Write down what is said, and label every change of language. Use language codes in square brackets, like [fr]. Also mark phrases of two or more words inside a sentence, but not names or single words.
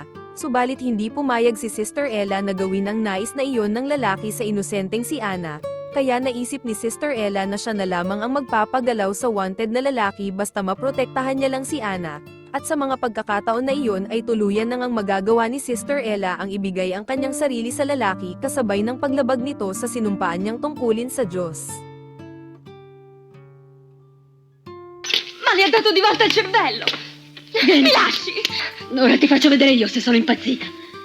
[tl] Subalit hindi pumayag si Sister Ella na gawin ang nais na iyon ng lalaki sa inosenteng si Ana, kaya naisip ni Sister Ella na siya na lamang ang magpapagalaw sa wanted na lalaki basta maprotektahan niya lang si Ana, at sa mga pagkakataon na iyon ay tuluyan nang ang magagawa ni Sister Ella ang ibigay ang kanyang sarili sa lalaki kasabay ng paglabag nito sa sinumpaan niyang tungkulin sa Diyos. [it] Ma le ha dato di volta il cervello! Mi lasci! Ora ti faccio vedere io se sono impazzita.